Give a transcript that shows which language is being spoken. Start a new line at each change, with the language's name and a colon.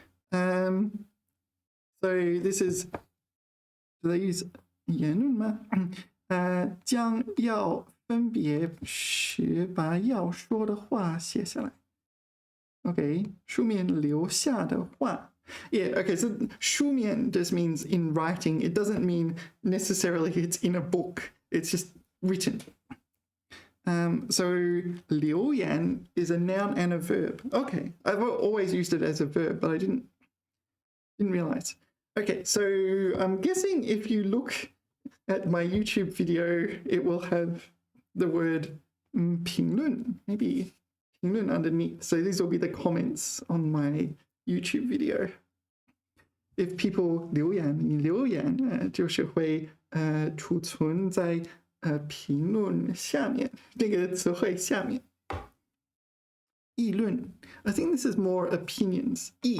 English: So this is, do they use
Chinese: 言论吗将要分别时把要说的话写下来。 Okay, 书面留下的话。
English: Yeah, okay, so 书面 just means in writing. It doesn't mean necessarily it's in a book. It's just written. So 留言 is a noun and a verb. Okay, I've always used it as a verb, but I didn't realize. Okay, so I'm guessing if you look at my YouTube video, it will have the word 评论, maybe 评论 underneath. So these will be the comments on my YouTube video. If people
Chinese: 留言就是会储存在评论下面这个词汇下面。
English: 议论 I think this is more opinions.